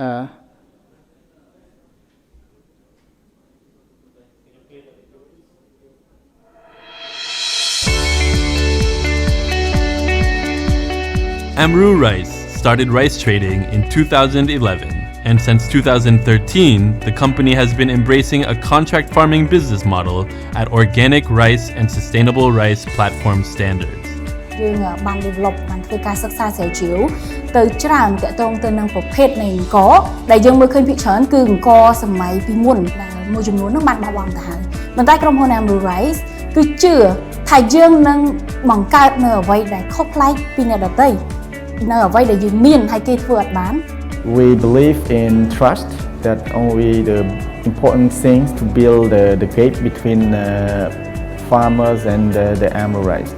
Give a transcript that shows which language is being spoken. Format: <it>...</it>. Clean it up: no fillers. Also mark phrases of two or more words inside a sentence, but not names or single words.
<en>Amru Rice started rice trading in 2011, and since 2013, the company has been embracing a contract farming business model at organic rice and sustainable rice platform standards.</en> <km>យើងបាន develop បានធ្វើការសិក្សាស្រាវជ្រាវទៅច្រើនតាក់ទងទៅនឹងប្រភេទនៃអង្គដែលយើងមើលឃើញភាគច្រើនគឺអង្គសម័យពីមុនដែលមួយចំនួននោះបានបោះបង់ទៅហើយប៉ុន្តែក្រុមហ៊ុន Amru Rice គឺជឿថាយើងនឹងបង្កើតនៅអ្វីដែលខុសប្លែកពីអ្នកដទៃនៅអ្វីដែលយើងមានហើយគេធ្វើអត់បាន</km> <en>We believe in trust, that only the important things to build the gate between farmers and the Amru Rice.</en>